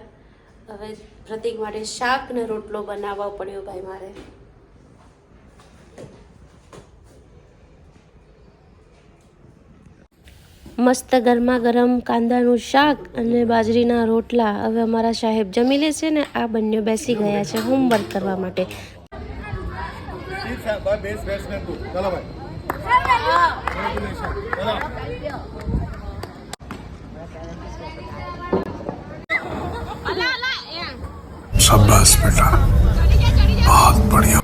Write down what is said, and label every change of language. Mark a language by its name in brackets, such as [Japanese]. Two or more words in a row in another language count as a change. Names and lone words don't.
[Gujarati] હવે પ્રતિક માટે શાક ને રોટલો બનાવવા પડ્યો ભાઈ મારે. મસ્ત ગરમા ગરમ કાંદાનું શાક અને બાજરીના રોટલા. હવે અમારા સાહેબ જમી લેશે ને આ બંને બેસી ગયા છે હોમવર્ક કરવા માટે. भाई बेस बेस में तू चलो भाई [Hindi] शाबाश बेटा, बहुत बढ़िया.